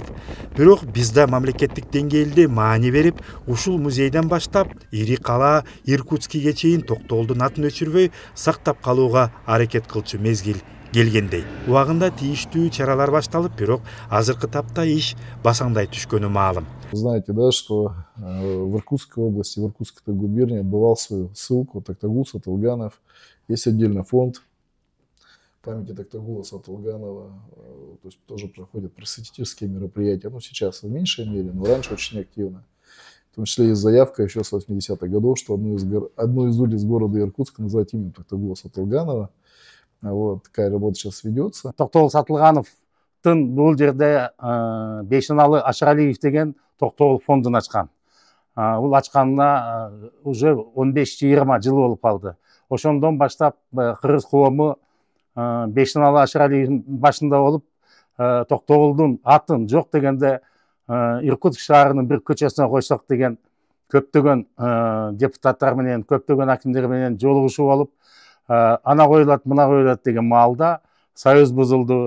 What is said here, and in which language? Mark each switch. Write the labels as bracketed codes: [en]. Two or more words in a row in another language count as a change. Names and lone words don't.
[ky] Бирок бизде мамлекеттик деңгээлде маани берип, ушул музейден баштап ири кала Иркутскиге чейин Токтогулдун атын өчүрбөй сактап калууга аракет кылчу мезгил келгендей. Убагында тийиштүү чаралар башталып, бирок азыркы тапта иш басаңдай түшкөнү маалым. [ru] Знаете, да, что в Иркутской области, в Иркутской губернии отбывал свою ссылку Токтогул Сатылганов. Есть отдельный фонд памяти Токтогула Сатылганова. То есть тоже проходят просветительские мероприятия. Ну, сейчас в меньшей мере, но раньше очень активно. В том числе есть заявка еще с 80-х годов, что одну из улиц города Иркутска назвать именем Токтогула Сатылганова. Вот, такая работа сейчас ведется. [ky] Токтогул Сатылгановдун бул жерде Бейшеналы Ашыралиев деген Токтогул фондун ачкан. Бул ачканына уже 15-20 жыл болуп калды. Ошондон баштап кыргыз коому Бейшеналы Ашыралиевдин башында болуп, Токтогулдун атын жок дегенде Иркутск шаарынын бир көчөсүнө койсок деген көптөгөн депутаттар менен, көптөгөн акимдер менен жолугушуу болуп, ана коюлат, мына коюлат деген маалда союз бузулду.